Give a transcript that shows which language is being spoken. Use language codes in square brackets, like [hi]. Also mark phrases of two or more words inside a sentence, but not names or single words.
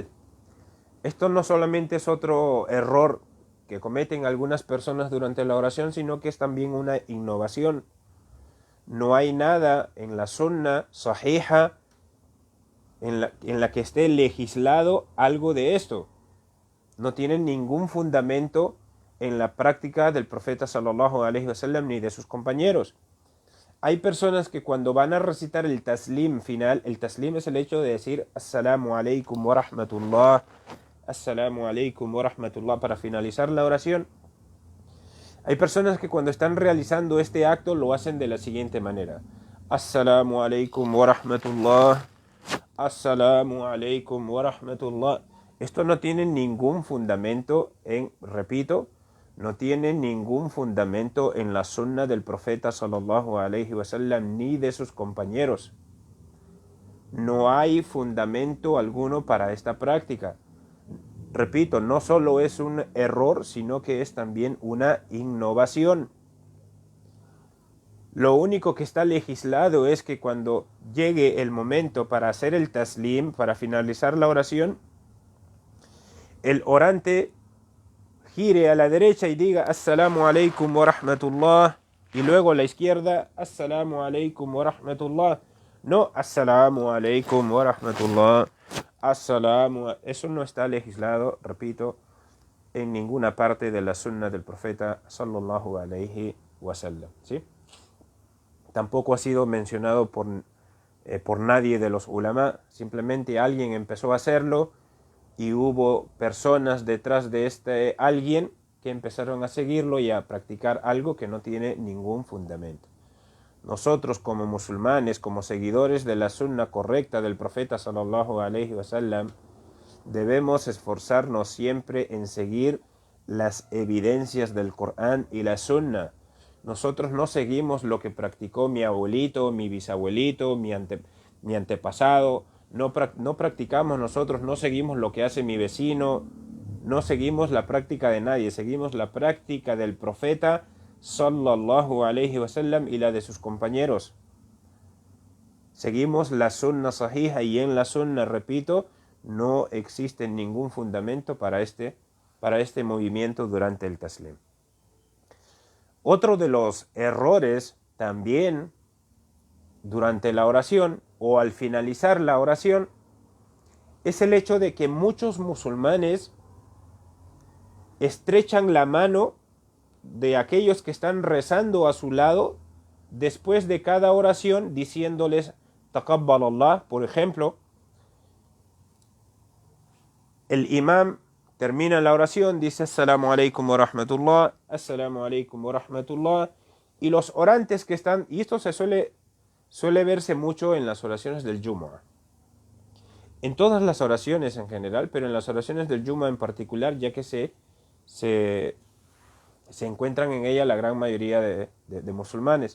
[es] Esto no solamente es otro error que cometen algunas personas durante la oración, sino que es también una innovación. No hay nada en la [ar] السنة الصحيحة [es] en la que esté legislado algo de esto. No tiene ningún fundamento en la práctica del profeta [ar] صلى الله عليه وسلم [es] ni de sus compañeros. Hay personas que cuando van a recitar el taslim final, el taslim es el hecho de decir [ar] السلام عليكم ورحمة الله, السلام عليكم ورحمة الله [es] para finalizar la oración. Hay personas que cuando están realizando este acto lo hacen de la siguiente manera. [ar] السلام عليكم ورحمة الله، السلام عليكم ورحمة الله. [es] Esto no tiene ningún fundamento repito, no tiene ningún fundamento en la sunna del profeta [ar] صلى الله عليه وسلم [es] ni de sus compañeros. No hay fundamento alguno para esta práctica. Repito, no solo es un error, sino que es también una innovación. Lo único que está legislado es que cuando llegue el momento para hacer el taslim, para finalizar la oración, el orante gire a la derecha y diga [ar] السلام عليكم ورحمة الله, [es] y luego a la izquierda [ar] السلام عليكم ورحمة الله. No السلام عليكم ورحمة الله, [es] Eso no está legislado, repito, en ninguna parte de la sunna del profeta [ar] صلى الله عليه وسلم, [es] ¿sí? Tampoco ha sido mencionado por nadie de los ulama. Simplemente alguien empezó a hacerlo y hubo personas detrás de este alguien que empezaron a seguirlo y a practicar algo que no tiene ningún fundamento. Nosotros como musulmanes, como seguidores de la sunna correcta del profeta [ar] صلى الله عليه وسلم, [es] debemos esforzarnos siempre en seguir las evidencias del Corán y la sunna. Nosotros no seguimos lo que practicó mi abuelito, mi bisabuelito, mi antepasado. No practicamos nosotros, no seguimos lo que hace mi vecino, no seguimos la práctica de nadie, seguimos la práctica del profeta [ar] صلى الله عليه وسلم [es] y la de sus compañeros. Seguimos la [ar] السنة الصحيحة [es] y en la sunna, repito, no existe ningún fundamento para este movimiento durante el taslim. Otro de los errores también durante la oración o al finalizar la oración es el hecho de que muchos musulmanes estrechan la mano de aquellos que están rezando a su lado después de cada oración diciéndoles Taqabbalallah. Por ejemplo, el imam termina la oración, dice [ar] السلام عليكم ورحمة الله, السلام عليكم ورحمة الله, [es] y los orantes que están, y esto se suele verse mucho en las oraciones del Jumu'ah. En todas las oraciones en general, pero en las oraciones del Jumu'ah en particular, ya que se encuentran en ella la gran mayoría de musulmanes.